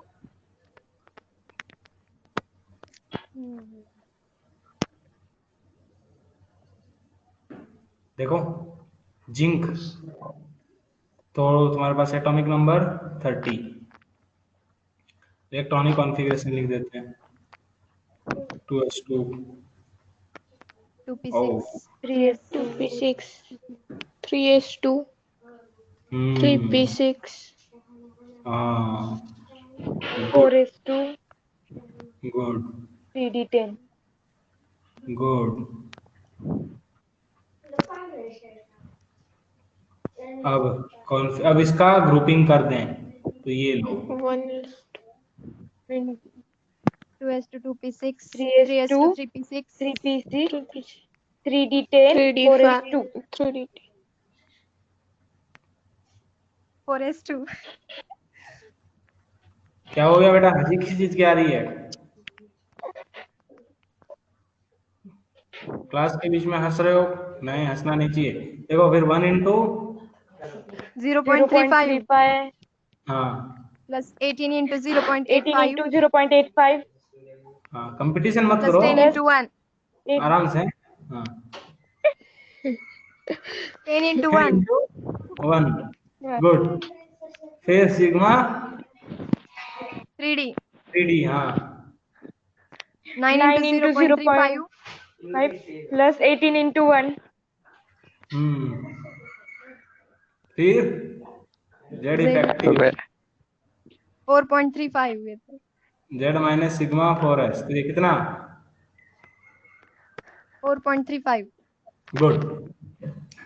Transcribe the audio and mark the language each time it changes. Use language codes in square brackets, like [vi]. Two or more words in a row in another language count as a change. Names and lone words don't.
[hi] देखो, जिंक तो तुम्हारे पास [en] atomic number [hi] 30। [en] electronic configuration [hi] लिख देते हैं 2s2 2p6 3s2 2p6 3s2 3p6 हाँ, 4s2 गुड 3d10 गुड। अब इसका ग्रुपिंग कर दें, तो ये लो 2s2 2p6 3s2 3s2 3p6 3p6 3d10 4s2 3d 4s2। क्या हो गया बेटा? हंसी किसी चीज की आ रही है? क्लास के बीच में हंस रहे हो? नहीं, हंसना नहीं चाहिए। देखो फिर 1 इंटू 0.35 हाँ [en] plus 18 into 18 0.85 into 0.85 [hi] हाँ, कंपटीशन मत plus करो, [en] 10 into 1। [hi] आराम से। हाँ [en] 10 into 1 [hi] 1 गुड। फिर सिग्मा 3d 3d हाँ [en] 9 into 0.35 plus 18 into 1 [hi] फिर [en] Z effective [hi] 4.35 ये तो [en] Z minus sigma [hi] 4s, तो ये कितना? 4.35। गुड।